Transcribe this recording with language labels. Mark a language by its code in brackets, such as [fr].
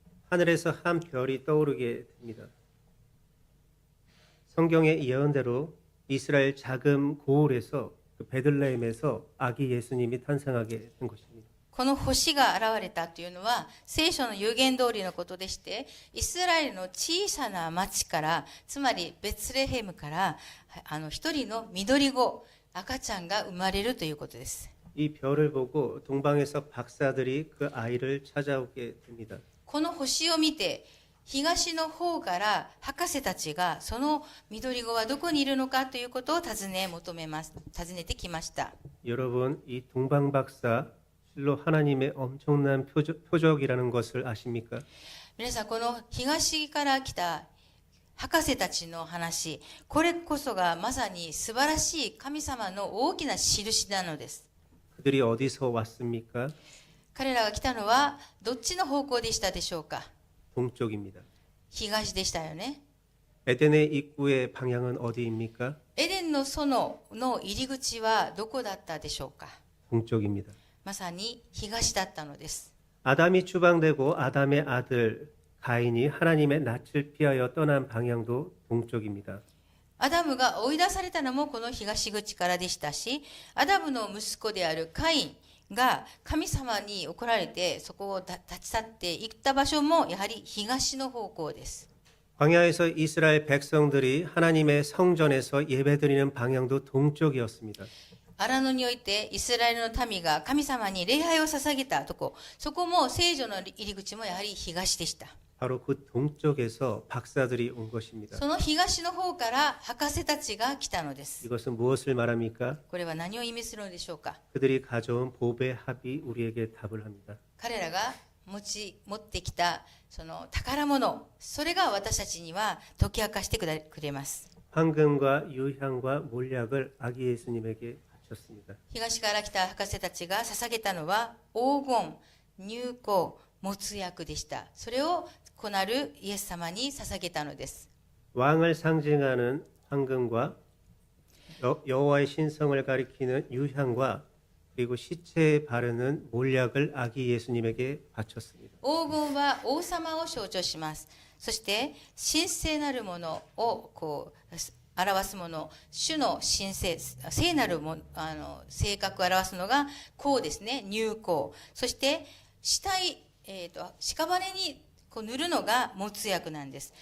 [ko] 하늘에서 한 별이 떠오르게 됩니다. 성경의 예언대로 이스라엘 자금 고을에서 그 베들레헴에서 아기 예수님이 탄생하게 된 것입니다. [ja] この星が現れたというのは聖書の預言通りのことでして、イスラエルの小さな町から、つまりベツレヘムから一人の緑子、赤ちゃんが生まれるということです。 [ko] 이 별을 보고 동방에서 박사들이 그 아이를 찾아오게 됩니다. [ja] この星を見て、東の方から博士たちがその緑子はどこにいるのかということを尋ねてきました。 [ko] 여러분, 이 동방 박사 실로 하나님의 엄청난 표적이라는 것을 아십니까? [ja] 皆さん、この東から来た博士たちの話、これこそがまさに素晴らしい神様の大きな印なのです。 [ko] 그들이 어디서 왔습니까? [ja] 彼らが来たのはどっちの方向でしたでしょうか？ [ko] 동쪽입니다. [ja] 東でしたよね。 [ko] 에덴의 입구의 방향은 어디입니까? [ja] エデンの園の入り口はどこだったでしょうか？ [ko] 동쪽입니다. [ja] まさに東だったのです。 [ko] 아담이 추방되고 아담의 아들 가인이 하나님의 낯을 피하여 떠난 방향도 동쪽입니다. [ja] アダムが追い出されたのもこの東口からでしたし、アダムの息子であるカインが神様に怒られてそこを立ち去っていった場所もやはり東の方向です。 [ko] 광야에서 이스라엘 백성들이 하나님의 성전에서 예배드리는 방향도 동쪽이었습니다. [ja] 荒野においてイスラエルの民が神様に礼拝を捧げたとこ、そこも聖女の入り口もやはり東でした。 [ko] 바로 그 동쪽에서 박사들이 온 것입니다. [ja] その東の方から博士たちが来たのです。 [ko] 이것은 무엇을 말합니까? [ja] これは何を意味するのでしょうか？ [ko] 그들이 가져온 보배 합이 우리에게 답을 합니다. [ja] 彼らが持ってきたその宝物、それが私たちには解き明かしてくれます。 [ko] 황금과 유향과 몰약을 아기 예수님에게 바쳤습니다. [ja] 東から来た博士たちが捧げたのは黄金、乳香、没薬でした。それを子なるイエス様に捧げたのです。 [ko] 왕을 상징하는 황금과 여호와의 신성을 가리키는 유향과 그리고 시체에 바르는 몰약을 아기 예수님에게 바쳤습니다. [ja] 黄金は王様を象徴します。そして神聖なるものを表すもの、主の神聖、聖なるも性格を表すのが香ですね、乳香。そして死体、屍にこう塗るのが没薬なんです。